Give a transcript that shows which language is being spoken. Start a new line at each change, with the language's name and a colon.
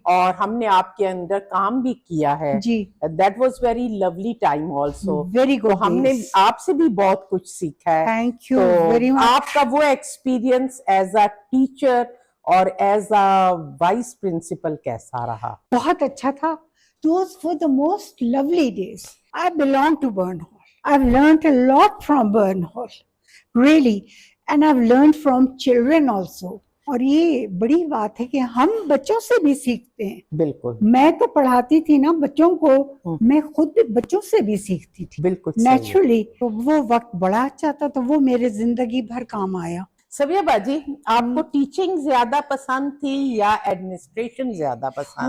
Urdu: اور ہم نے آپ کے اندر کام بھی کیا ہے. جی,
English: That was very lovely time also. Very good.
Urdu: ہم نے آپ سے بھی بہت کچھ سیکھا ہے.
English: Thank you very much.
Urdu: آپ کا وہ
English: experience as a teacher
Urdu: اور
English: as a vice principal
Urdu: کیسا رہا؟ بہت اچھا تھا.
English: Those were the most lovely days. I belong to Burn Hall. I've learned a lot from Burn Hall, really, and I've learned from children also.
Urdu: اور یہ بڑی بات ہے کہ ہم بچوں سے بھی سیکھتے ہیں. بالکل. میں تو پڑھاتی تھی نا بچوں کو, میں خود بچوں سے بھی سیکھتی تھی. بالکل
English: Naturally.
Urdu: تو وہ وقت بڑا اچھا تھا, تو وہ میرے زندگی بھر کام آیا. صبیہ باجی آپ کو ٹیچنگ زیادہ پسند تھی یا ایڈمنسٹریشن زیادہ پسند؟